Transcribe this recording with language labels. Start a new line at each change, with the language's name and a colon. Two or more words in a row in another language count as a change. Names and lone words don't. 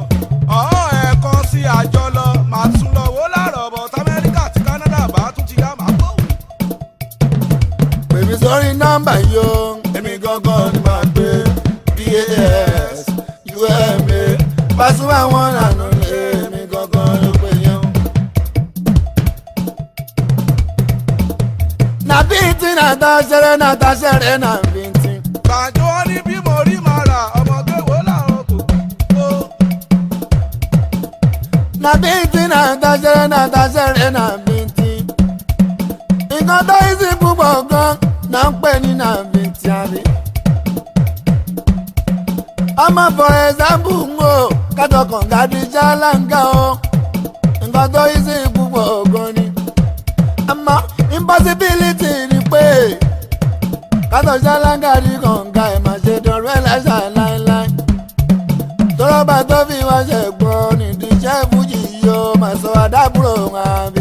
Yoruba: ọ̀hún ẹ̀kọ́ sí àjọ lọ màá tún lọ wò láàrọ̀ bọ̀ t'Amẹ́ríkà àti Canada bá tún ti yá màá bọ̀. pèmí sórí nọ́mbà yìí o èmi gangan ni màá gbé PAS UMA Pasuma wọn nànú lé èmi gangan ló pè yán. na bíntì nàta ṣẹrẹ na bíntì. gbàjọ́ wọn ní bí mo rí màá rà ọmọdé wò láàrọ̀ kò kó. na bíntì nàta ṣẹrẹ na bíntì. nǹkan tó yí sí púpọ̀ gan na ń pè ní na bíntì àbí. ọmọ
English: for example
Yoruba: ń wò kátó kànga di ṣáláńgá o nǹkan tó yí sí púpọ̀ gan ni. àmọ́ impossibility ni pé kátó ṣáláńgá di kànga ẹ̀ máa ṣe dọ̀rọ̀ ẹ̀ láṣà láéláé. tọ́lọ́bà tó fi wá ṣe gbọ́ nídìí iṣẹ́ fújì yóò máa sọ àdábùrò wọn àbí.